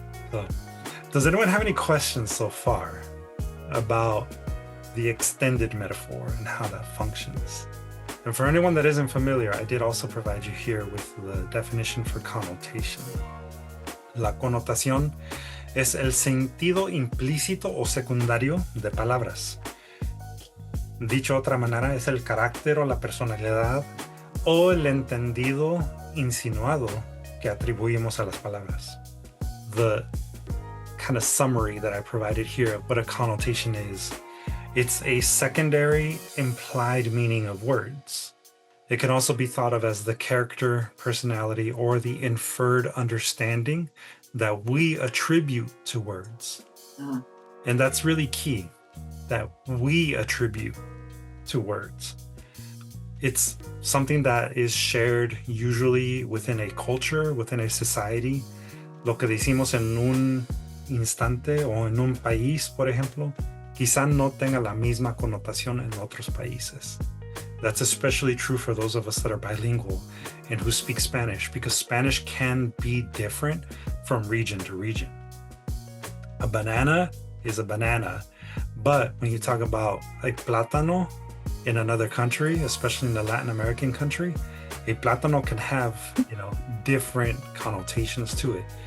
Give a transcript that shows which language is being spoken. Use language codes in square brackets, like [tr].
[en] So, does anyone have any questions so far about the extended metaphor and how that functions? And for anyone that isn't familiar, I did also provide you here with the definition for connotation. [es] La connotación es el sentido implícito o secundario de palabras. Dicho de otra manera, es el carácter o la personalidad o el entendido insinuado que atribuimos a las palabras. [en] The kind of summary that I provided here of what a connotation is, it's a secondary implied meaning of words. It can also be thought of as the character, personality, or the inferred understanding that we attribute to words. And that's really key, that we attribute to words. It's something that is shared usually within a culture, within a society. [es] Lo que decimos en un instante o en un país, por ejemplo, quizá no tenga la misma connotación en otros países. [en] That's especially true for those of us that are bilingual and who speak Spanish, because Spanish can be different from region to region. A banana is a banana, but when you talk about a plátano in another country, especially in the Latin American country, a plátano can have, different connotations to it.